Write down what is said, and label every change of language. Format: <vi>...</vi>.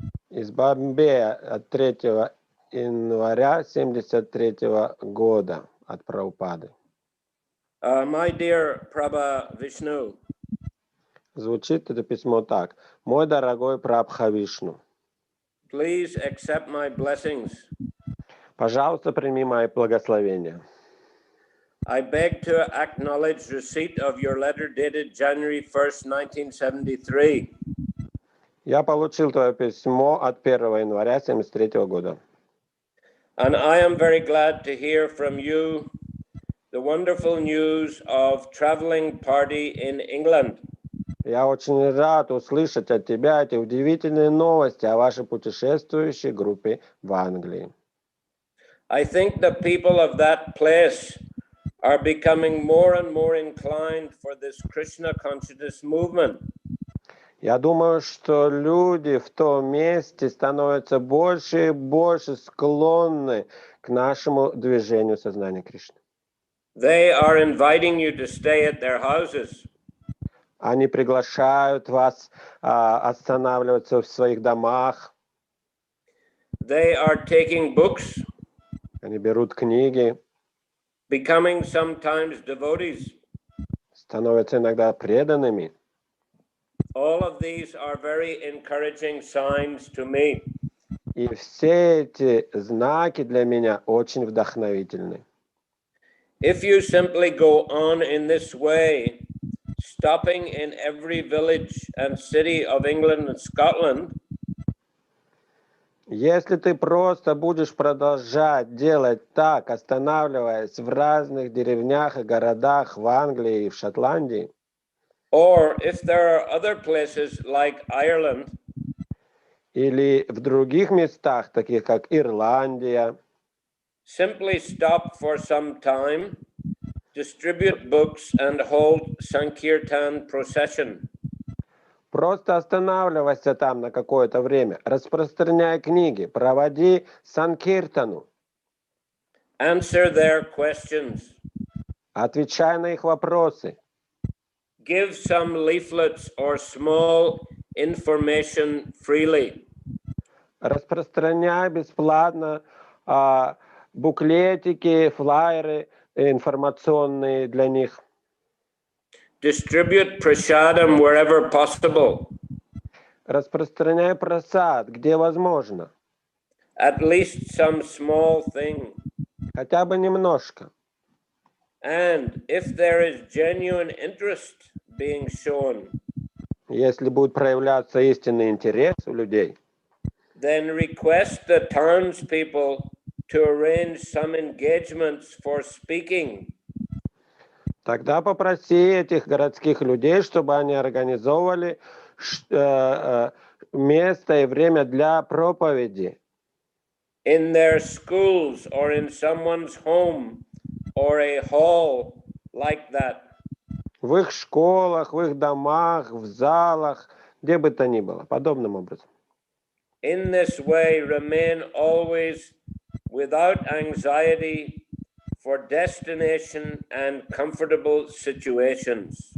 <ru>Из Бомбея от 3 января 1973 года от Прабхупады.</ru> <en>My dear Prabhavishnu.</en> <ru>Звучит это письмо так. Мой дорогой Прабхавишну.</ru> <en>Please accept my blessings.</en> <ru>Пожалуйста, прими мои благословения.</ru> <en>I beg to acknowledge receipt of your letter dated January 1st, 1973.</en> <ru>Я получил твое письмо от 1 января 1973 года.</ru> <en>And I am very glad to hear from you the wonderful news of traveling party in England.</en> <ru>Я очень рад услышать от тебя эти удивительные новости о вашей путешествующей группе в Англии.</ru> <en>I think the people of that place are becoming more and more inclined for this Krishna consciousness movement.</en> <ru>Я думаю, что люди в том месте становятся больше и больше склонны к нашему движению сознания Кришны.</ru> <en>They are inviting you to stay at their houses.</en> <ru>Они приглашают вас останавливаться в своих домах.</ru> <en>They are taking books.</en> <ru>Они берут книги.</ru> <en>Becoming sometimes devotees.</en> <ru>Становятся иногда преданными.</ru> <en>All of these are very encouraging signs to me.</en> <ru>И все эти знаки для меня очень вдохновительны.</ru> <en>If you simply go on in this way, stopping in every village and city of England and Scotland,</en> <ru>если ты просто будешь продолжать делать так, останавливаясь в разных деревнях и городах в Англии и в Шотландии,</ru> <en>or if there are other places like Ireland,</en> <ru>или в других местах, таких как Ирландия,</ru> <en>simply stop for some time, distribute books and hold sankirtan procession.</en> <ru>просто останавливайся там на какое-то время, распространяй книги, проводи санкиртану,</ru> <en>Answer their questions.</en> <ru>отвечай на их вопросы,</ru> <en>Give some leaflets or small information freely.</en> <ru>распространяй бесплатно буклетики, флаеры информационные для них.</ru> <en>Distribute prasadam wherever possible.</en> <ru>Распространяй просад, где возможно.</ru> <en>At least some small thing.</en> <ru>Хотя бы немножко.</ru> <en>And if there is genuine interest being shown,</en> <ru>Если будет проявляться истинный интерес у людей,</ru> <en>then request the townspeople to arrange some engagements for speaking.</en> <ru>тогда попроси этих городских людей, чтобы они организовывали место и время для проповеди.</ru> <en>In their schools or in someone's home or a hall like that.</en> <ru>в их школах, в их домах, в залах, где бы то ни было, подобным образом.</ru> <en>In this way, remain always without anxiety for destination and comfortable situations.</en>